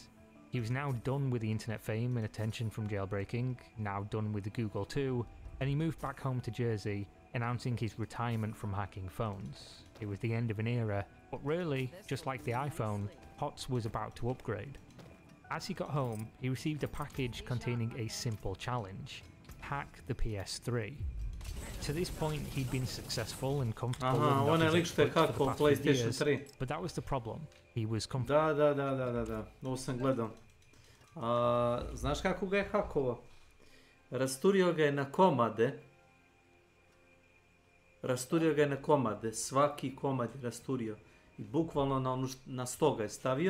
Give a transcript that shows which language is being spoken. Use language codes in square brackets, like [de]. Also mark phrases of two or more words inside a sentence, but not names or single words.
[en] He was now done with the internet fame and attention from jailbreaking, now done with Google too, and he moved back home to Jersey, announcing his retirement from hacking phones. It was the end of an era, but really, just like the iPhone, Hotz was about to upgrade. As he got home, he received a package containing a simple challenge: hack the PS3. To this point, he'd been successful and comfortable [sr] on je lik što je hackao PlayStation 3. [en] But that was the problem. He was comfortable. [sr] Da. Ovo sam gledao. Znaš kako ga je hakovao? Rasturio ga je na komade. Svaki komad je rasturio. I bukvalno na sto ga je stavio.